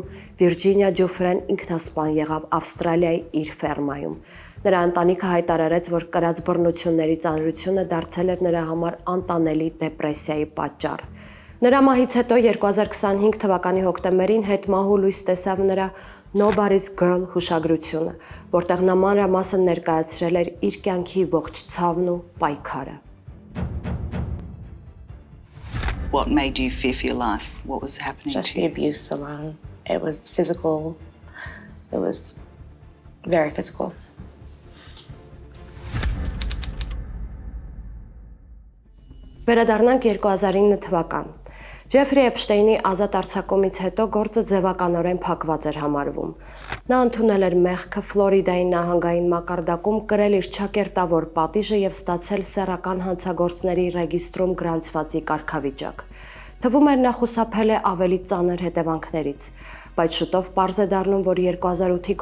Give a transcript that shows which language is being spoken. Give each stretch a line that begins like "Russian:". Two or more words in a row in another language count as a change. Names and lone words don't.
Armenian: Վիրջինիա Ջուֆրեն ինքնասպան եղավ Ավստրալիայի իր ֆերմայում։ Նրա ընտանիքը հայտարարեց, որ կրած բռնությունների ծանրությունը դարձել էր նրա համար անտանելի դեպրեսիայի պատճառ։ Նրա մահից հետո 2025 թվականի հոկտեմբերին հետմահու լույս տեսավ նրա Nobody's Girl հուշագրությունը, որտեղ նա մանրամասն ներկայացրել էր իր կյանքի ողջ ցավն ու պայքարը։
English: What made you fear for your life? What was happening Just to the you? abuse alone. It was physical. It was very physical.
Armenian: Վերադառնանք 2009 թվական։ Ջեֆրի Էփշտեյնի ազատ արձակումից հետո գործը ձևականորեն փակված էր համարվում։ Նա ընդունել էր մեղքը Ֆլորիդայի նահանգային մակարդակում, կրել իր չակերտավոր պատիժը եւ ստացել սեռական հանցագործների ռեգիստրում գրանցվածի կարգավիճակ։ Թվում էր նա խուսափել է ավելի ծանր հետևանքներից, բայց շուտով պարզ է դառնում, որ 2008-ի